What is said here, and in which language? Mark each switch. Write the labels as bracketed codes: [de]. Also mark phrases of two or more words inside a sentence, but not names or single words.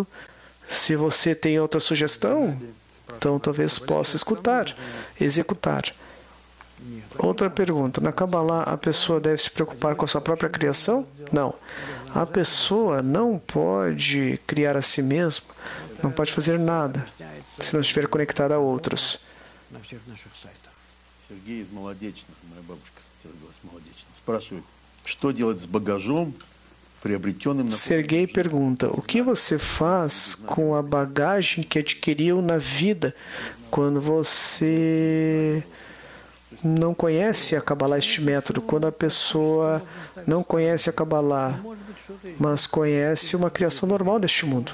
[pt] Se você tem outra sugestão, então talvez possa escutar, executar. Outra pergunta: na Kabbalah a pessoa deve se preocupar com a sua própria criação? Não. A pessoa não pode criar a si mesma, não pode fazer nada se não estiver conectada a outros. [ru] Сергей из Молодечных, моя бабушка родилась в Молодечных, спрашивает, что делать с багажом, приобретенным на... [pt] Sergei pergunta: o que você faz com a bagagem que adquiriu na vida quando você não conhece a Kabbalah, este método? Quando a pessoa não conhece a Kabbalah, mas conhece uma criação normal deste mundo.